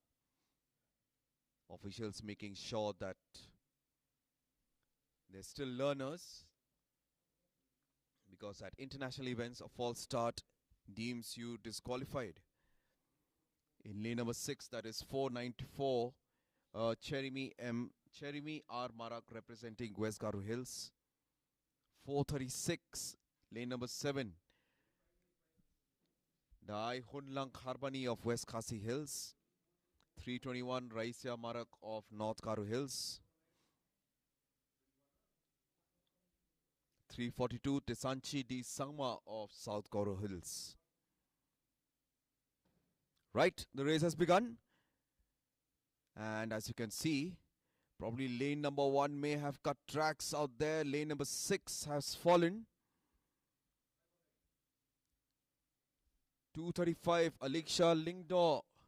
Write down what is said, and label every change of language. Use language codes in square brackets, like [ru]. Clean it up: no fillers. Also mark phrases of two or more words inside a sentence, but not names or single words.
[en] Officials making sure that they're still learners, because at international events a false start deems you disqualified. In lane number 6, that is 494, Cherimi R. Marak representing West Garo Hills. 436, lane number 7, Dai Hunlang Kharbani of West Khasi Hills. 321, Raisia Marak of North Garo Hills. 342, Tesanchi D. Sangma of South Garo Hills. Right, the race has begun. And as you can see, probably lane number 1 may have cut tracks out there. Lane number 6 has fallen. 235, Alicia Lingdo.